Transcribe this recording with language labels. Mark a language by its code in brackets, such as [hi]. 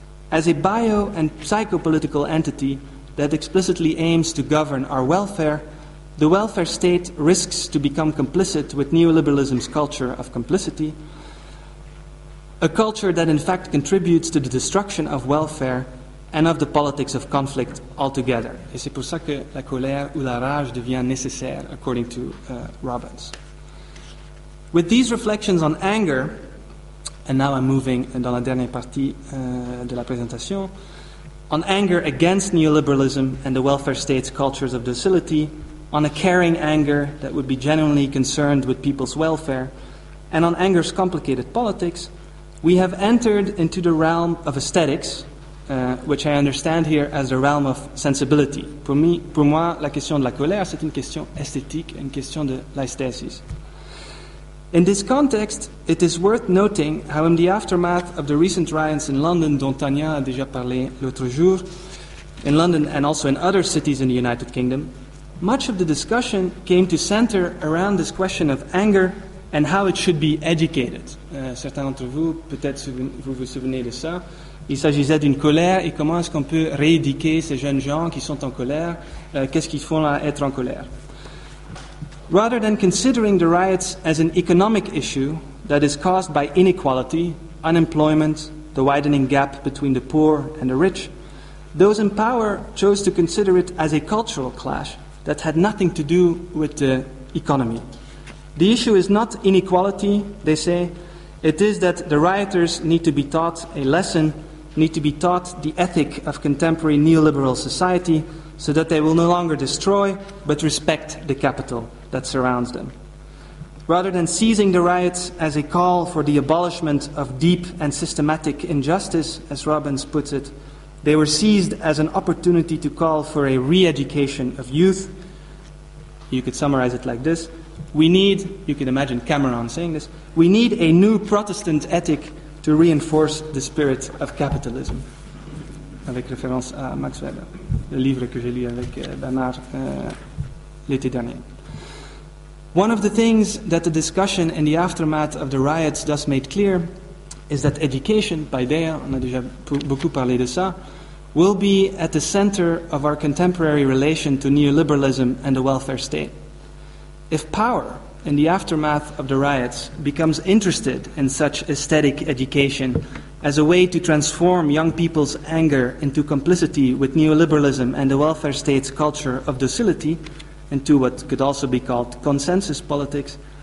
[en] As a bio- and psychopolitical entity that explicitly aims to govern our welfare, the welfare state risks to become complicit with neoliberalism's culture of complicity, a culture that in fact contributes to the destruction of welfare and of the politics of conflict altogether. [fr] Et c'est pour ça que la colère ou la rage devient nécessaire, [en] according to Robbins. With these reflections on anger, and now I'm moving [fr] dans la dernière partie de la présentation, [en] on anger against neoliberalism and the welfare state's cultures of docility, on a caring anger that would be genuinely concerned with people's welfare, and on anger's complicated politics, we have entered into the realm of aesthetics, which I understand here as the realm of sensibility. [fr] Pour moi, la question de la colère, c'est une question esthétique, une question de l'aesthesis. [en] In this context, it is worth noting how in the aftermath of the recent riots in London, [fr] dont Tania a déjà parlé l'autre jour, [en] in London and also in other cities in the United Kingdom, much of the discussion came to center around this question of anger and how it should be educated. [fr] Certains d'entre vous, peut-être vous vous souvenez de ça. Il s'agissait d'une colère et comment est-ce qu'on peut rééduquer ces jeunes gens qui sont en colère, qu'est-ce qu'ils font à être en colère. [en] Rather than considering the riots as an economic issue that is caused by inequality, unemployment, the widening gap between the poor and the rich, those in power chose to consider it as a cultural clash that had nothing to do with the economy. The issue is not inequality, they say, it is that the rioters need to be taught a lesson, need to be taught the ethic of contemporary neoliberal society so that they will no longer destroy but respect the capital that surrounds them. Rather than seizing the riots as a call for the abolishment of deep and systematic injustice, as Robbins puts it, they were seized as an opportunity to call for a re-education of youth. You could summarize it like this. We need, you can imagine Cameron saying this, we need a new Protestant ethic to reinforce the spirit of capitalism. [fr] Avec référence à Max Weber, le livre que j'ai lu avec Bernard l'été dernier. [en] One of the things that the discussion in the aftermath of the riots thus made clear is that education, paideia, [fr] on a déjà beaucoup parlé de ça, [en] will be at the center of our contemporary relation to neoliberalism and the welfare state. If power, in the aftermath of the riots, becomes interested in such aesthetic education as a way to transform young people's anger into complicity with neoliberalism and the welfare state's culture of docility, into what could also be called consensus politics,